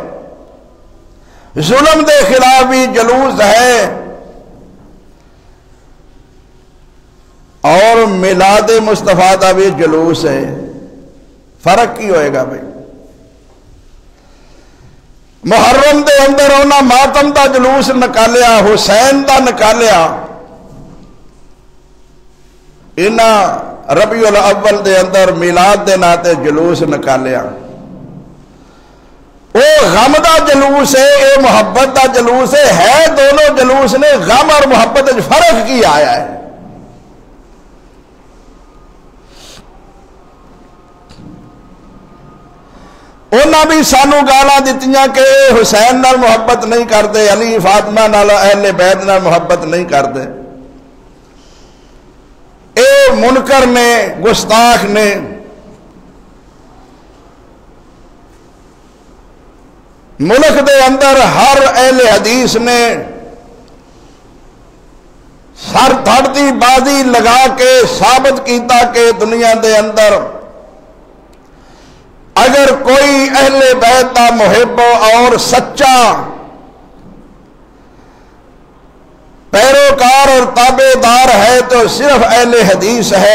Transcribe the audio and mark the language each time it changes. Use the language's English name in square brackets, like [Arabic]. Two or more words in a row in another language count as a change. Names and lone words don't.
[Punjabi] ظلم دے خلاف بھی جلوس ہے. اور میلاد مصطفیٰ دا بھی جلوس ہے. فرق کی ہوئے گا بھائی؟ محرم دے اندر انہاں ماتم دا جلوس نکالیا حسین دا نکالیا. انہاں ربیع الاول دے اندر میلاد دے ناتے جلوس نکالیا. وہ غم دا جلوس ہے اے محبت دا جلوس ہے دونوں جلوس نے. غم اور محبت فرق کی آیا ہے. انہاں بھی سانو گالاں دتیاں کہ حسین نال [Urdu] محبت نہیں کرتے, [Punjabi] علی فاطمہ نال اہل بیت نال [Urdu] محبت نہیں کرتے. [Punjabi] اے منکر نے گستاخ نے. ملک دے اندر ہر اہل حدیث نے سر دھڑ دی بازی لگا کے ثابت کیتا کہ دنیا دے اندر اگر کوئی اہل بیت دا محب اور سچا پیروکار اور تابع دار ہے تو صرف اہل حدیث ہے۔